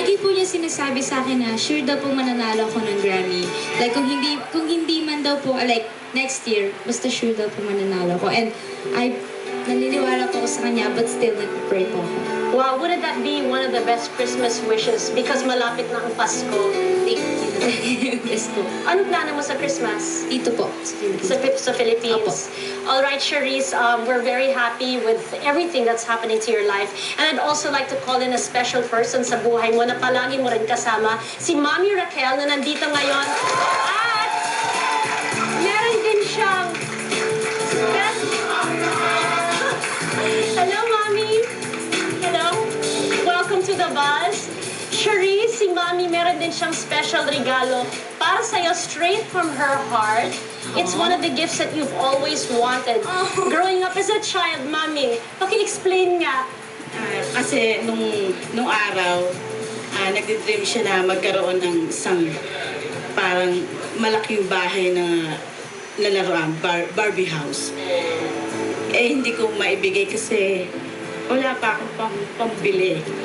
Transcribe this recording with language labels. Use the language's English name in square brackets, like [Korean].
[Filipino] Lagi po niya sinasabi sa akin na sure daw po mananalo ako ng Grammy. Like kung hindi man daw po, like next year, basta sure daw po mananalo ko. And naniniwala po ako sa kanya, but still nag-pray po ako. [English] Wow, wouldn't that be one of the best Christmas wishes? [Filipino] Because malapit na ang Pasko. [English] Thank you. Yes po. [Filipino] Anong plano mo sa Christmas? Dito po, sa Philippines. Sa Philippines. [English] All right, Charisse, we're very happy with everything that's happening to your life. And I'd also like to call in a special person [Filipino] sa buhay mo na palagi mo rin kasama, si Mami Raquel na nandito ngayon. At meron din siyang... [English] Hello, Mami. Hello. Welcome to the buzz. [Filipino] Charisse, si Mami, meron din siyang special regalo para sa'yo, straight from her heart. [English] It's one of the gifts that you've always wanted. Growing up as a child, Mami, [Filipino] paki-explain nga. Kasi nung araw, nagdi-dream siya na magkaroon ng isang parang malaking bahay na lalaroan, Barbie house. Eh, hindi ko maibigay kasi wala pa akong pambili.